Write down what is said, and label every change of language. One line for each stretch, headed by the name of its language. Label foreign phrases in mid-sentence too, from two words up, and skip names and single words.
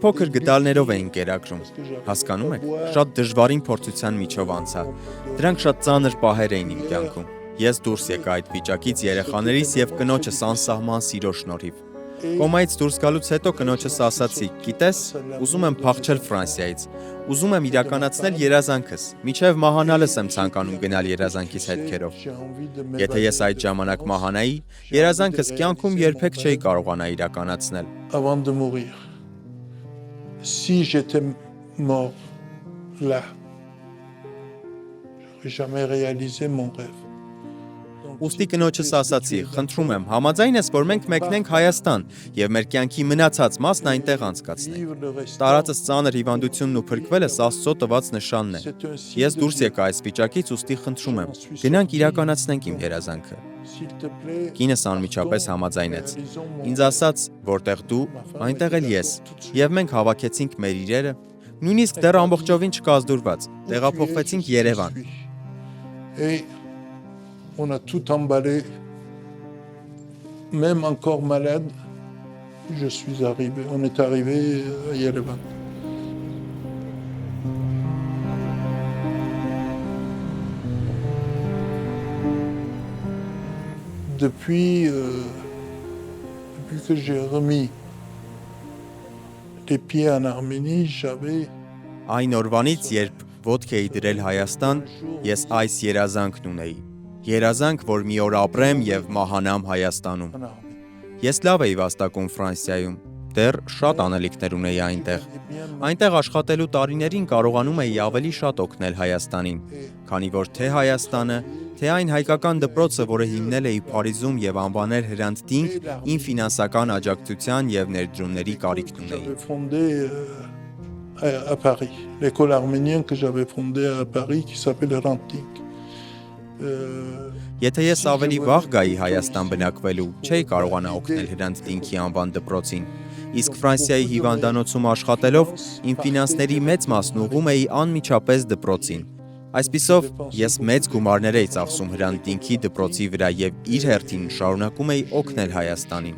Armenian: փոքր գդալներով էին կերակրում։ Հասկանում եք, շատ դժվարին փորձության միջով անցա։ Դրանք շատ ծանր պահեր էին իմ կյանքում։ Ես դուրս եկա այդ վիճակից երեխաներիս եւ կնոջս անսահման սիրո շնորհիվ։ Կոմայից դուրս գալուց հետո կնոջս ասացի, գիտես, ուզում եմ փախչել Ֆրանսիայից, ուզում եմ իրականացնել երազանքս, միչև մահանալս եմ ցանկանում գնալ երազանքիս հետքերով։ Եթե ես այդ ժամանակ մահանայի, երազանքս կյանքում երբեք չէի կարողանա իրականացնել։
French: avant de mourir. Si j'étais mort là, j'aurais jamais réalisé mon rêve.
Armenian: Ուստի կնոջս ասացի, խնդրում եմ, համաձայն ես, որ մենք մեկնենք Հայաստան եւ մեր կյանքի մնացած մասն այնտեղ անցկացնենք։
French: Vivre le restant,
Armenian: Տարածս ծանր հիվանդությունն ու փրկվելս Աստծո տված նշանն է։
French: c'est un signe
Armenian: Ես
French: de
Armenian: դուրս
French: Dieu.
Armenian: եկա այս վիճակից, ուստի խնդրում եմ, գնանք իրականացնենք իմ երազանքը։
French: S'il te plaît,
Armenian: Կինս անմիջապես համաձայնեց։ Ինձ ասաց, որտեղ դու, այնտեղ էլ ես։ Եվ մենք հավաքեցինք մեր իրերը, նույնիսկ դեռ ամբողջովին չկազդուրված, տեղափոխվեցինք Երևան։
French: Et on a tout emballé, même encore malade, je suis arrivé, on est arrivé à Yerevan. Depuis que j'ai remis les pieds en Arménie, j'avais
Armenian: Այն օրվանից, երբ ոտք էի դրել Հայաստան, ես այս երազանքն ունեի։ Երազանք, որ մի օր ապրեմ եւ մահանամ Հայաստանում։
French: en Arménie.
Armenian: Ես լավ էի վաստակում Ֆրանսիայում, դեռ շատ անելիքներ ունեի այնտեղ։ Այնտեղ աշխատելու տարիներին կարողանում էի ավելի շատ օգնել Հայաստանին, քանի որ թե Հայաստանը, թե այն հայկական դպրոցը, որը հիմնել էի Փարիզում եւ անվանել Հրանտ Դինք, իմ ֆինանսական աջակցության եւ ներդրումների կարիքն ունեի։
French: J'avais fondé à Paris, l'école arménienne que j'avais fondée à Paris qui s'appelle Ranting.
Armenian: Եթե ես ավելի վաղ գայի Հայաստան բնակվելու, չէի կարողանա օգնել Հրանտ Դինքի անվան դպրոցին, իսկ Ֆրանսիայի հիվանդանոցում աշխատելով իմ ֆինանսների մեծ մասն ուղղում էի անմիջապես դպրոցին։ Այսպիսով, ես մեծ գումարներ էի ծախսում Հրանտ Դինքի դպրոցի վրա եւ իր հերթին շարունակում էի օգնել Հայաստանին։